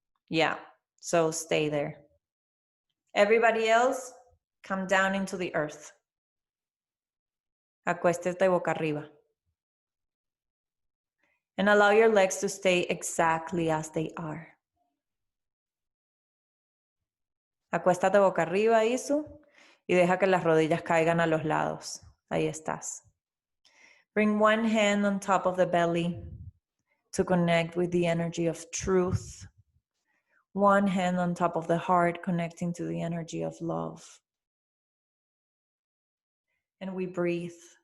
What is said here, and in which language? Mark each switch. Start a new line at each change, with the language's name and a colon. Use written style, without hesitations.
English: Yeah, so stay there. Everybody else, come down into the earth.
Spanish: Acuéstete boca arriba.
English: And allow your legs to stay exactly as they are.
Spanish: Acuéstate boca arriba, Isu. Y deja que las rodillas caigan a los lados. Ahí estás.
English: Bring one hand on top of the belly to connect with the energy of truth. One hand on top of the heart, connecting to the energy of love. And we breathe.